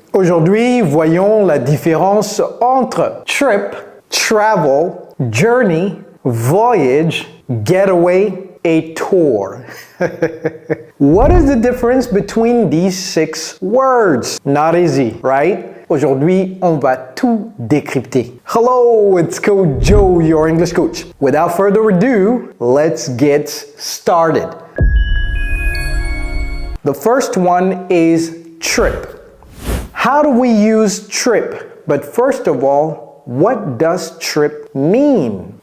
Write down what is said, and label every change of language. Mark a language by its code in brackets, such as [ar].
[fr] Aujourd'hui, voyons la différence entre trip, travel, journey, voyage, getaway, a tour. [en] What is the difference between these 6 words? Not easy, right? [fr] Aujourd'hui, on va tout décrypter. [en] Hello, it's Coach Joe, your English coach. Without further ado, let's get started. The first one is trip. How do we use trip? But first of all, what does trip mean?